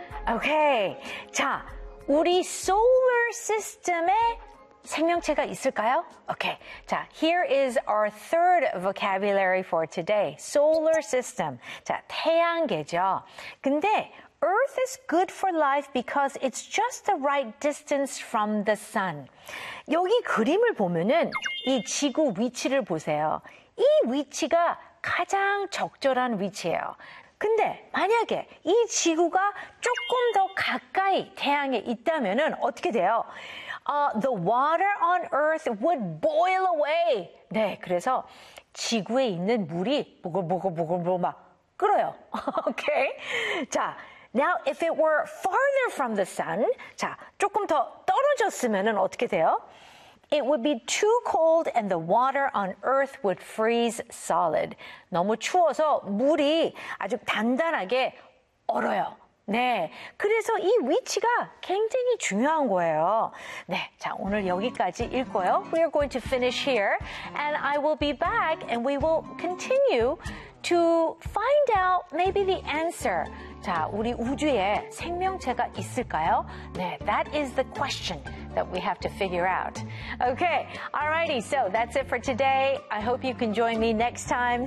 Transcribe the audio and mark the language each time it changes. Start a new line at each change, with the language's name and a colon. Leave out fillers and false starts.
Korean: Okay, 자, 우리 solar system에 생명체가 있을까요?
English: Okay, 자, here is our third vocabulary for today, solar system.
Korean: 자, 태양계죠.
English: 근데, Earth is good for life because it's just the right distance from the sun.
Korean: 여기 그림을 보면은 이 지구 위치를 보세요. 이 위치가 가장 적절한 위치예요. 근데 만약에 이 지구가 조금 더 가까이 태양에 있다면은 어떻게 돼요?
English: The water on Earth would boil away.
Korean: 네, 그래서 지구에 있는 물이 보글보글보글보글 막 끓어요.
English: Okay? 자, Now, if it were farther from the sun, 자,
Korean: 조금 더 떨어졌으면은 어떻게 돼요?
English: It would be too cold and the water on Earth would freeze solid.
Korean: 너무 추워서 물이 아주 단단하게 얼어요. 네, 그래서 이 위치가 굉장히 중요한 거예요. 네, 자, 오늘 여기까지 읽고요.
English: We are going to finish here and I will be back and we will continue to find out maybe the answer.
Korean: 자, 우리 우주에 생명체가 있을까요?
English: 네, that is the question that we have to figure out. Okay, alrighty, so that's it for today. I hope you can join me next time.